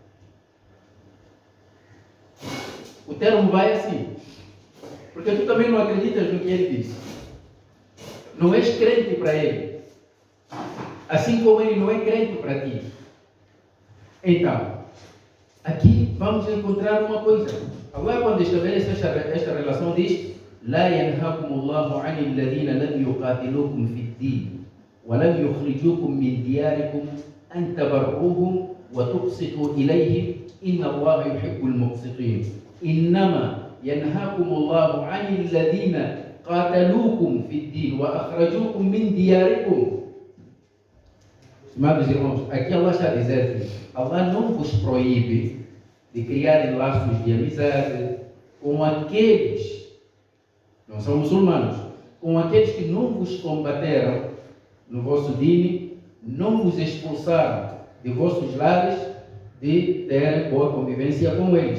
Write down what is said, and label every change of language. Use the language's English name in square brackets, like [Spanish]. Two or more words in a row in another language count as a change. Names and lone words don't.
[Portuguese] O termo vai assim, porque tu também não acreditas no que ele diz. Não és crente para ele, assim como ele não é crente para ti. Então, aqui vamos encontrar uma coisa. Allah, quando estabelece esta relação, diz: [Arabic] لا ينهاكم الله عن الذين لم يقاتلوكم في الدين ولم يخرجوكم من دياركم أن تبروهم وتقسطوا إليهم إن الله يحب المقسطين إنما ينهاكم الله عن الذين قاتلوكم في الدين وأخرجوكم من دياركم. [Portuguese] Amados irmãos, aqui Allah está a dizer que Allah não vos proíbe de criarem laços de amizade com aqueles, não são muçulmanos, com aqueles que não vos combateram no vosso dini, não vos expulsaram de vossos lares, de ter boa convivência com eles.